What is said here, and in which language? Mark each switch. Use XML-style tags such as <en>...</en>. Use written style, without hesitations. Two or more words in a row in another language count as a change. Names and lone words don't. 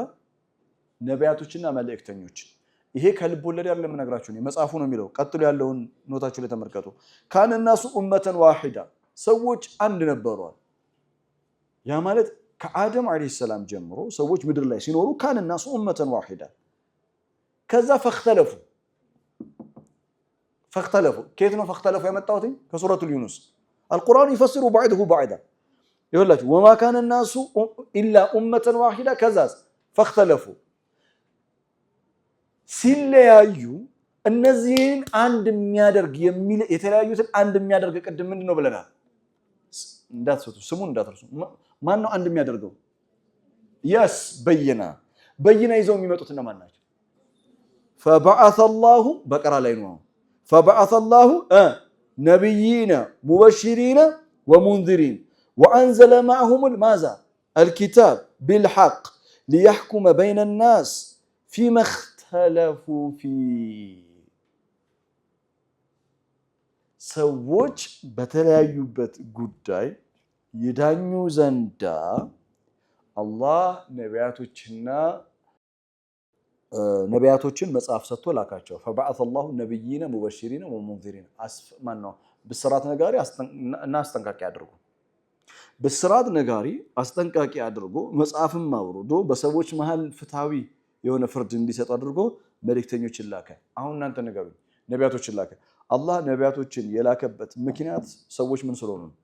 <am>ነቢያቶችና መልእክተኞች። ይሄ ከልብ ወለድ አይደለም የምነግራችሁ ነው፣ መጽሐፉ ነው የሚለው። ቀጥሎ ያለውን ኖታችሁ ላይ ተመልከቱ።</am> <ar>كان الناس أمة واحدة፣</ar> <am>ሰዎች አንድ ነበሩ። ያ ማለት ከአደም አለይሂ ሰላም ጀምሮ ሰዎች ምድር ላይ ሲኖሩ</am> <ar>كان الناس أمة واحدة።</ar> <am>ከዛ ፈኽተለፉ ከየት ነው ፈኽተለፉ የመጣሁት? ከሱረቱል ዩኑስ።</am> <ar>القرآن يفسر بعضه بعضا።</ar> <am>ይኸውላችሁ</am> <ar>وما كان الناس إلا أمة واحدة</ar> <am>ከዛስ ፈኽተለፉ። ሲለያዩ እነዚህን አንድ የሚያደርግ የተለያዩትን አንድ የሚያደርግ ቅድም ምንድነው ብለናል? እንዳትሰጡ ስሙን እንዳትረሱ። ማን ነው አንድ የሚያደርገው? የስ በይና ይዘው የሚመጡት እነማን ናቸው?</am> <ar>فبعث الله</ar> <am>በቀራ ላይ ነው።</am> <ar>فبعث الله نبيين مبشرين ومنذرين وأنزل معهم ماذا؟ الكتاب بالحق ليحكم بين الناس فيما اختلفوا فيه።</ar> <am>ሰዎች በተለያዩበት ጉዳይ ይዳኙ ዘንዳ አላህ ነቢያቶችን መጽሐፍ ሰጥቶ ላካቸው።</am> <ar>فبعث الله نبيين مبشرين ومنذرين</ar> <am>ብስራት ነጋሪ እና አስጠንቃቂ አድርጎ ብስራት ነጋሪ አስጠንቃቂ አድርጎ መጽሐፍም አውርዶ በሰዎች መሃል ፍትሃዊ የሆነ ፍርድ እንዲሰጥ አድርጎ መልእክተኞችን ላከ። አሁን እናንተ ንገሩኝ፣ ነቢያቶችን ላከ። አላህ ነቢያቶችን የላከበት ምክንያት ሰዎች ምን ስለሆኑ ነው?</am>